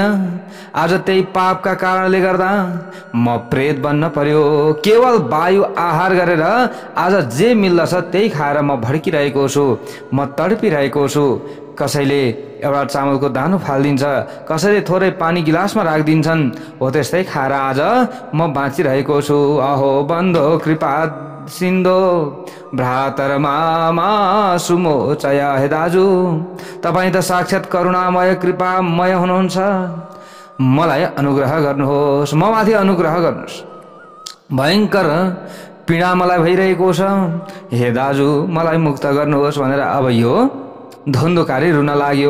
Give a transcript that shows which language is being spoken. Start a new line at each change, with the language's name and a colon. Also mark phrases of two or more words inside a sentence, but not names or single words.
Nepali: आज त्यही पापका कारणले गर्दा म प्रेत बन्न पर्यो। केवल वायु आहार गरेर आज जे मिल्दछ त्यही खाएर म भड्किरहेको छु, म तडपिरहेको छु। कसैले एउटा चामलको दानो फालिदिन्छ, कसैले थोरै पानी गिलासमा राखिदिन्छन्, हो त्यस्तै खाएर आज म बाँचिरहेको छु।
Sanskrit: अहो बन्धो कृपा सिन्धो भ्रातर मामा सुमोचय।
Nepali: हे दाजु, तपाईँ त साक्षात् करुणामय कृपामय हुनुहुन्छ, मलाई अनुग्रह गर्नुहोस्, म माथि अनुग्रह गर्नुहोस्। भयङ्कर पीडा मलाई भइरहेको छ, हे दाजु मलाई मुक्त गर्नुहोस् भनेर अब यो धुन्धुकारी रुन लाग्यो।